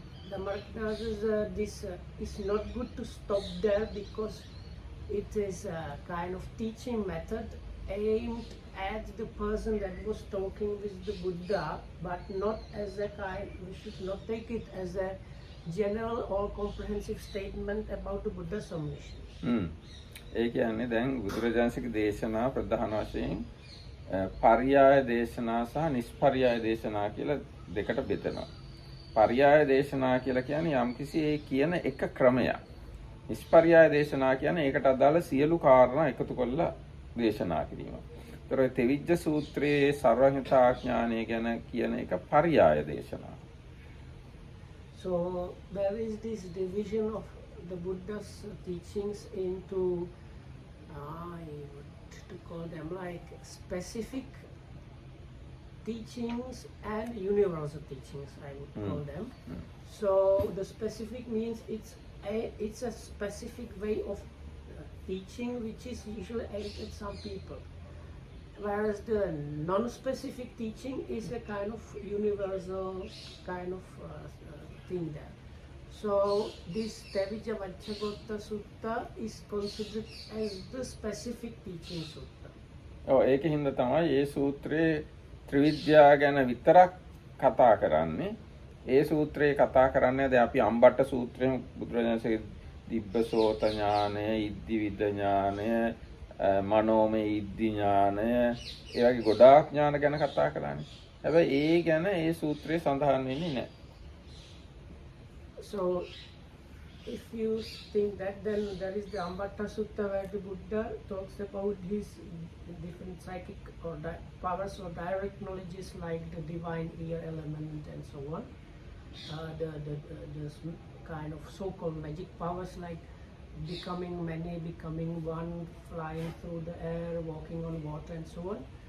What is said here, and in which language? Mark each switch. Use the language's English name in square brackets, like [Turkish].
[English] The Maratma says this is not good to stop there, because it is a kind of teaching method aimed at the person that was talking with the Buddha, but not as a kind, we should not take it as a general or comprehensive statement about the Buddha's omniscience. [Sinhala] ඒ කියන්නේ දැන් බුදුරජාණන්සේගේ දේශනා ප්‍රධාන වශයෙන් පරියාය දේශනා සහ නිෂ්පරියාය දේශනා කියලා දෙකට බෙදෙනවා. පරියාය දේශනා කියලා කියන්නේ යම්කිසි ඒ කියන එක ක්‍රමයක්. නිෂ්පරියාය දේශනා කියන්නේ ඒකට අදාළ සියලු කාරණා එකතු කරලා දේශනා කිරීම. ඒතර තෙවිජ්ජ සූත්‍රයේ සර්වඥතා ඥානය ගැන කියන එක පරියාය දේශනා. [English] So there is this division of the Buddha's teachings into, I would to call them like specific teachings and universal teachings, I would call them. So the specific means it's a specific way of teaching which is usually aimed at some people, whereas the non-specific teaching is a kind of universal kind of thing there. So this Tevijja Vacchagotta Sutta is considered as the specific teaching sutta. [Sinhala] ඔව් ඒකින්ද තමයි මේ සූත්‍රයේ ත්‍රිවිද්‍යා ගැන විතරක් කතා කරන්නේ. ඒ සූත්‍රයේ කතා කරන්නේ දැන් අපි අම්බට්ට සූත්‍රයෙන් බුදුරජාණන්සේ දිබ්බසෝත ඥානය, ඉද්ධිවිද ඥානය, මනෝමය ඉද්ධි ඥානය, ඒ වගේ ගොඩාක් ඥාන ගැන කතා කරන්නේ. හැබැයි ඒ ගැන ඒ සූත්‍රයේ සඳහන් වෙන්නේ නැහැ. [English] So if you think that, then there is the Ambatta Sutta where the Buddha talks about his different psychic or powers or direct knowledges like the divine ear element and so on. The kind of so-called magic powers like becoming many, becoming one, flying through the air, walking on water and so on.